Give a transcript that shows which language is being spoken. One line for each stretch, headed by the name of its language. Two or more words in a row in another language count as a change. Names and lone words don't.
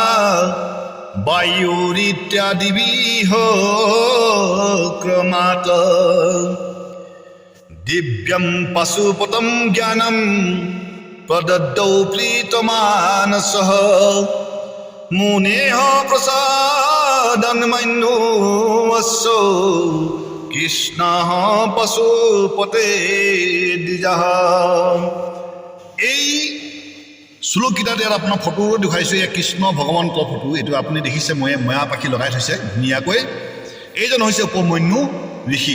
Sanskrit: वायुरित्यादिभिः क्रमात् दिव्यं पशुपतं ज्ञानं प्रदद्दौ प्रीतमानसः मुनेः प्रसादन्मन्योऽसौ কৃষ্ণঃ পশুপতে দ্বিজঃ।
Assamese: এই শ্লোককেইটাত ইয়াত আপোনাৰ ফটো দেখুৱাইছোঁ। এয়া কৃষ্ণ ভগৱন্তৰ ফটো। এইটো আপুনি দেখিছে ময়া পাখি লগাই থৈছে ধুনীয়াকৈ। এইজন হৈছে উপমন্যু ঋষি।